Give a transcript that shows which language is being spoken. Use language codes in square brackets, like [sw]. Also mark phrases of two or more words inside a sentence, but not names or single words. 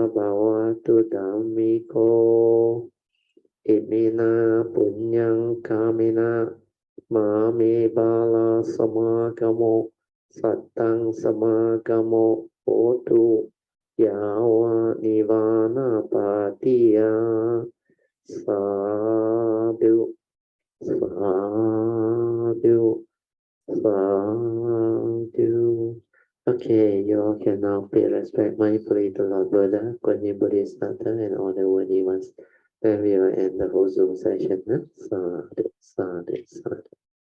[pi] bhavatu dhammiko imina punyang kamina mame bala samagamo sattang samagamo hotu yawa nivana patiya sadhu sadhu sadhu. [en] Okay, you all can now pay respect mindfully to Lord Buddha, Guan Yin Bodhisattva, and all the worthy ones. Then we will end the whole Zoom session. [pi] Sadhu, sadhu, sadhu.